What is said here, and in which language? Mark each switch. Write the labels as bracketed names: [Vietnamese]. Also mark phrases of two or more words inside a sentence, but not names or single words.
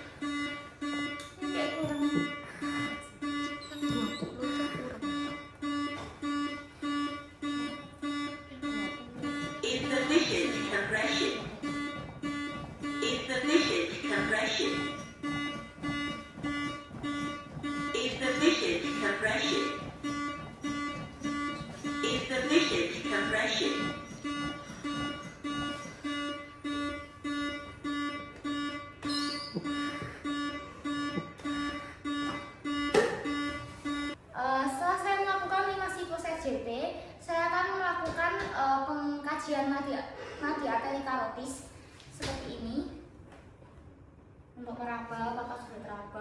[English] Insufficient compression. Insufficient compression. Insufficient compression. Insufficient compression. [Indonesian] Setelah saya melakukan 5 siklus RJP, saya akan melakukan pengkajian nadi arteri karotis seperti ini untuk meraba apakah sudah teraba.